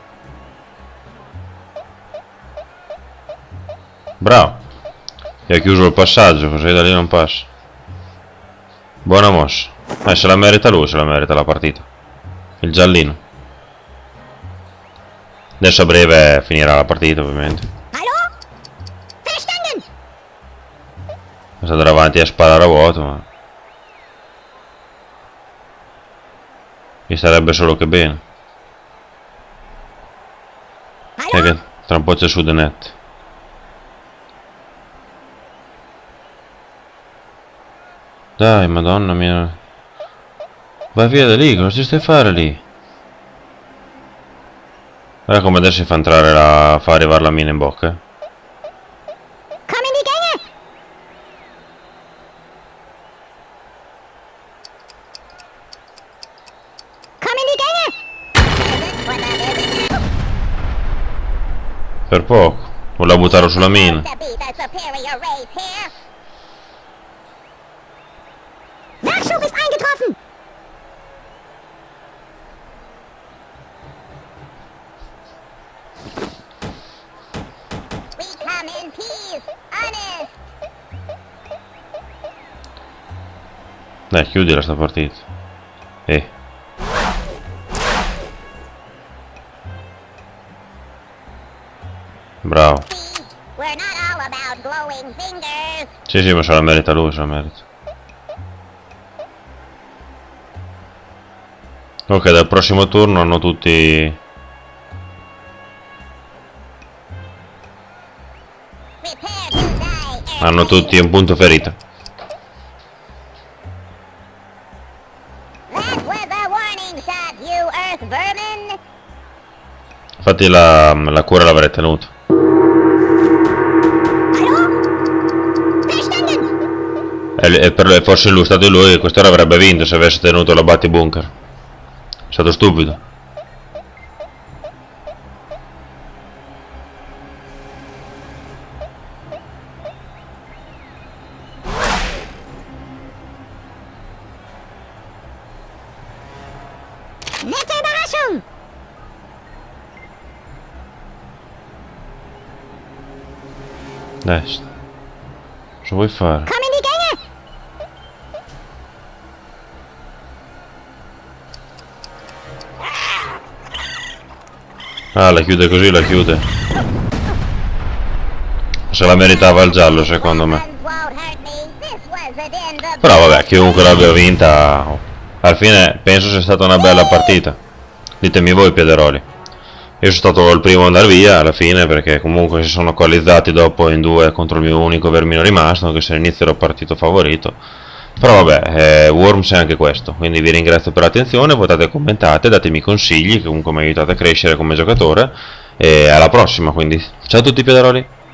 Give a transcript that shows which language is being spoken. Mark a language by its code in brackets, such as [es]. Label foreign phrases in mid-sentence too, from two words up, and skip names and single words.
[it] Bravo. Gli ha chiuso il passaggio, così da lì non passa. Buona mossa. Se la merita lui, se la merita la partita. Il giallino. Adesso a breve finirà la partita, ovviamente. [de] Hallo? Verstanden? [it] Adesso andrà avanti a sparare a vuoto, ma... Gli sarebbe solo che bene. E che tra un po' c'è su The Net. Dai, madonna mia. Vai via da lì, cosa ci stai a fare lì? Guarda come adesso si fa entrare la... fa arrivare la mina in bocca. [de] Komm in die Gänge! Komm in die Gänge! [it] Per poco. Volevo buttarlo sulla mina. [en] To be the superior race here. [de] Nachschub ist eingetroffen. [en] We come in peace, honest. [it] Dai, chiudila sta partita. Bravo. [en] See, we're not all about glowing fingers. [it] Sì, ma se la merita lui, se la merita. Ok, dal prossimo turno hanno tutti... [en] Prepare to die, [it] hanno tutti un punto ferita. [en] That was a warning shot, you earth vermin. [it] Infatti la cura l'avrei tenuta. E forse lui, stato lui, quest'ora avrebbe vinto se avesse tenuto la Batti Bunker. È stato stupido. [de] Nette Überraschung. [it] Dai, cosa vuoi fare? [de] Komm in die Gänge. [it] Ah, la chiude così, la chiude. Se la meritava il giallo, secondo me. [en] Guns won't hurt me. This was the end of [it] Però vabbè, chiunque l'abbia vinta, alla fine penso sia stata una bella partita. Ditemi voi, Piederoli. Io sono stato il primo ad andare via alla fine perché comunque si sono coalizzati dopo in due contro il mio unico vermino rimasto, anche se all'inizio ero partito favorito. Però vabbè, Worms è anche questo, quindi vi ringrazio per l'attenzione, votate e commentate, datemi consigli che comunque mi aiutate a crescere come giocatore e alla prossima, quindi ciao a tutti Piederoli.